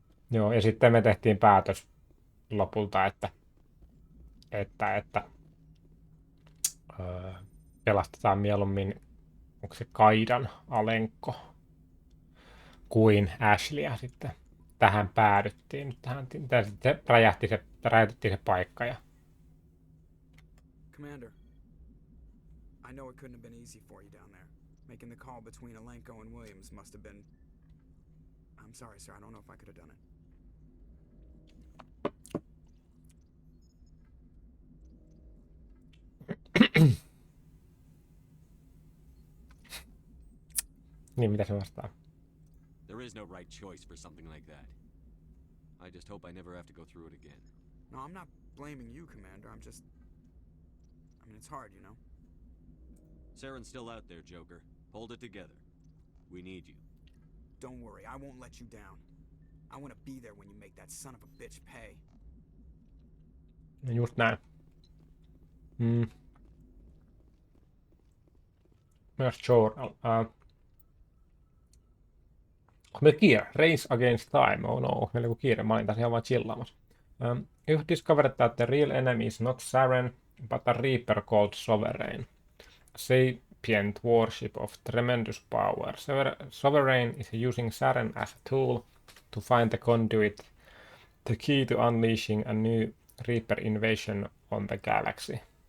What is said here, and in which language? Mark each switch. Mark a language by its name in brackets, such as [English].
[Finnish] Joo, ja sitten me tehtiin päätös lopulta, että öö, pelastetaan mieluummin, onko se Kaidan Alenko, kuin Ashleyä sitten. Tähän päädyttiin. Räjähtettiin se paikka ja [English] Commander, I know it couldn't have been easy for you down there. Making the call between Alenko and Williams must have been. I'm sorry, sir. I don't know if I could have done it. [Finnish] niin mitä se vastaa. [English] There is no right choice for something like that. I just hope I never have to go through it again. No, I'm not blaming you, Commander. I'm just. I mean, it's hard, you know? Saren's still out there, Joker. Hold it together. We need you. Don't worry, I won't let you down. I want to be there when you make that son of a bitch pay. [Finnish] No just näin. Mm. Myös Joel. Onko meillä kiire? [English] Race Against Time. [Finnish] Oh no, meillä on kiire. Mä olin tässä ihan vaan chillaamassa. [English] You've discovered that the real enemy is not Saren, but a Reaper called Sovereign. A sapient warship of tremendous power. Sovereign is using Saren as a tool to find the conduit, the key to unleashing a new Reaper invasion on the galaxy.